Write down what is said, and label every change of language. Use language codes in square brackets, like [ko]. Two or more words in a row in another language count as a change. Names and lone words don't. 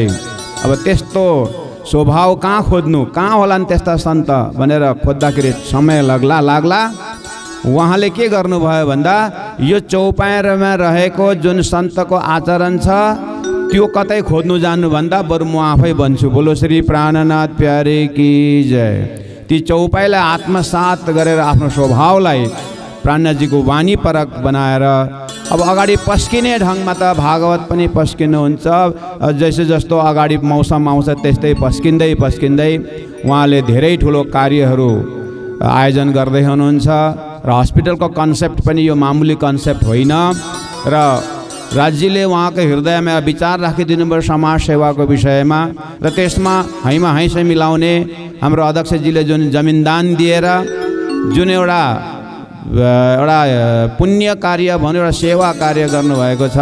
[ne] अब त्यस्तो स्वभाव कहाँ खोज्नु, कहाँ होलान् त्यस्ता सन्त भनेर खोज्दाखेरि समय लाग्ला। उहाँले के गर्नुभयो भन्दा यो चौपाइरमा रहेको जुन सन्तको आचरण छ त्यो कतै खोज्नु जानुभन्दा बरु म आफै भन्छु। [hi] बोलो श्री प्राणनाथ प्यारे की जय। [ne] ती चौपाइलाई आत्मसात गरेर आफ्नो स्वभावलाई प्राणजीको वाणी परक बनाएर अब अगाडि पस्किने ढङ्गमा त भागवत पनि पस्किनुहुन्छ। जैसे जस्तो अगाडि मौसम आउँछ त्यस्तै पस्किँदै उहाँले धेरै ठुलो कार्यहरू आयोजन गर्दै हुनुहुन्छ र हस्पिटलको कन्सेप्ट पनि यो मामुली कन्सेप्ट होइन र राज्यले उहाँको हृदयमा विचार राखिदिनु भयो समाज सेवाको विषयमा र त्यसमा हैमा हैसे मिलाउने हाम्रो अध्यक्षजीले जुन जमिनदान दिएर जुन एउटा पुण्य कार्य भन्यो, एउटा सेवा कार्य गर्नुभएको छ।